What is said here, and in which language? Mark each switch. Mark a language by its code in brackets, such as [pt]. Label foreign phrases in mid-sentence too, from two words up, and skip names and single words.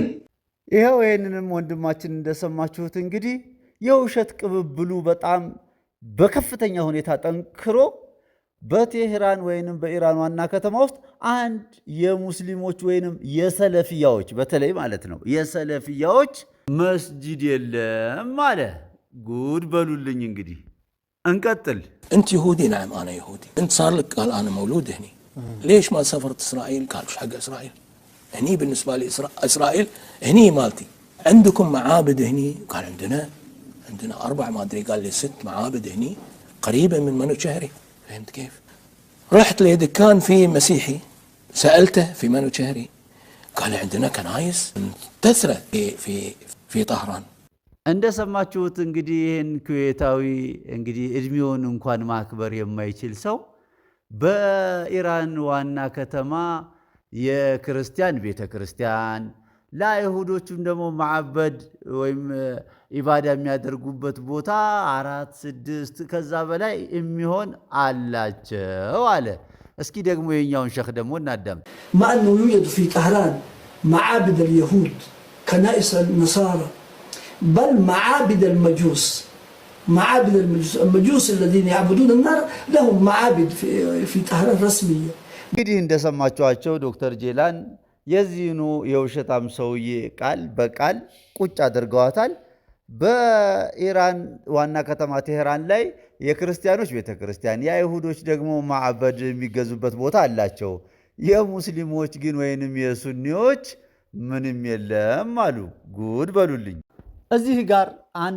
[am] ይኸው ይህንንም ወንድማችን እንደሰማችሁት እንግዲህ የውሸት ቅብብሉ በጣም በከፍተኛ ሁኔታ ጠንክሮ በቴህራን ወይንም በኢራን ዋና ከተማ ውስጥ አንድ የሙስሊሞች ወይንም የሰለፊያዎች በተለይ ማለት ነው የሰለፊያዎች መስጂድ የለም አለ። ጉድ በሉልኝ። እንግዲህ እንቀጥል። [ar] أنت يهودي؟ نعم أنا يهودي. أنت صار لك؟ قال أنا مولود هني. ليش ما سافرت إسرائيل؟ قال وش حق إسرائيل؟ هني بالنسبة لي إسرائيل هني مالتي. عندكم معابد هني؟ قال عندنا 4 ما أدري قال لي 6 معابد هني قريبة من منو شهري. فهمت كيف؟ رحت لدكان في مسيحي سألته في منو شهري قال عندنا كنايس تسرى في طهران. [am] እንደሰማችሁት እንግዲህ ይህን ኩዌታዊ እንግዲህ እድሜውን እንኳን ማክበር የማይችል ሰው በኢራን ዋና ከተማ የክርስቲያን ቤተ ክርስቲያን ለአይሁዶቹም ደግሞ ማዕበድ ወይም ኢባዳ የሚያደርጉበት ቦታ 4 6 ከዛ በላይ የሚሆን አላቸው አለ። እስኪ ደግሞ የኛውን ሸኽ ደግሞ እናዳም። [ar] مع أنه يوجد في طهران معابد اليهود كنائس النصارى بل معابد المجوس. المجوس الذين يعبدون النار لهم معابد في طهران رسمية. [am] እንግዲህ እንደሰማችኋቸው ዶክተር ጄላን የዚህኑ የውሸታም ሰውዬ ቃል በቃል ቁጭ አድርገዋታል። በኢራን ዋና ከተማ ቴህራን ላይ የክርስቲያኖች ቤተ ክርስቲያን የአይሁዶች ደግሞ ማዕበድ የሚገዙበት ቦታ አላቸው። የሙስሊሞች ግን ወይንም የሱኒዎች ምንም የለም አሉ። ጉድ በሉልኝ። እዚህ ጋር አንድ